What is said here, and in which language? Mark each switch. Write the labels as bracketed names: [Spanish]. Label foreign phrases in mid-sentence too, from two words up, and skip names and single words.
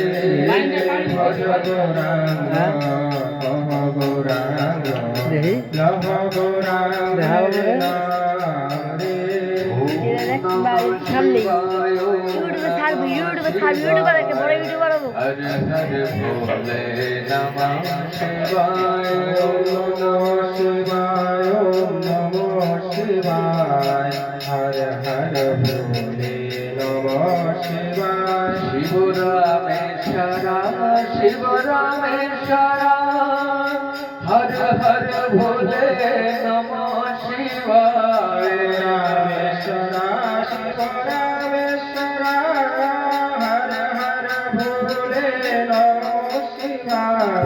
[Bangla] ভজ গৌরাঙ্গ কহ গৌরাঙ্গ লহ গৌরাঙ্গের নাম রে সামনে ইউটিউবে ছাড়বি ইউটিউবার একটা বড় ইউটিউবার হবো [Hindi] हर हर भोले नमः शिवाय नमः शिवाय ओम नमः शिवाय हर हर भोले नमः शिवाय शिवरामेश्वरा शिवरामेश्वरा हर हर भोले नमः शिवाय रामेश्वरा शिव रामेश्वरा हर हर भोले नमः शिवाय